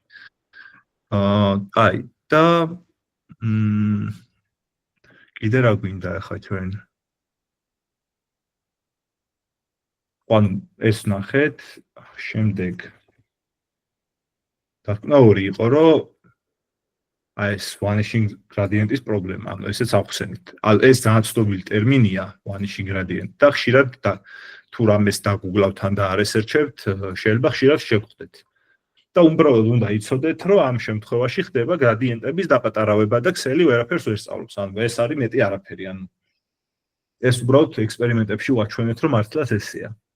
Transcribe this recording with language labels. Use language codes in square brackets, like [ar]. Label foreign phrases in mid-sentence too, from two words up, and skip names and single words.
[ka] აი, და კიდე რა გვინდა ახლა ჩვენ? ანუ ეს ნახეთ, შემდეგ დასკვნა ორი იყო, რომ აი ეს [en] vanishing gradient- [ka] ის პრობლემა, ანუ ესეც ახსენით. ეს ძალიან ცნობილი ტერმინია [en] vanishing gradient [ka] და ხშირად თუ რამეს დაგუგლავთ ან და არესერჩებთ, შეიძლება ხშირად შეგხვდეთ. და უბრალოდ უნდა იცოდეთ, რომ ამ შემთხვევაში ხდება გრადიენტების დაპატარავება და ქსელი ვერაფერს ვერ სწავლობს. ანუ ეს არის მეტი არაფერი, ანუ ეს უბრალოდ ექსპერიმენტებში ვაჩვენეთ, რომ მართლაც ესეა.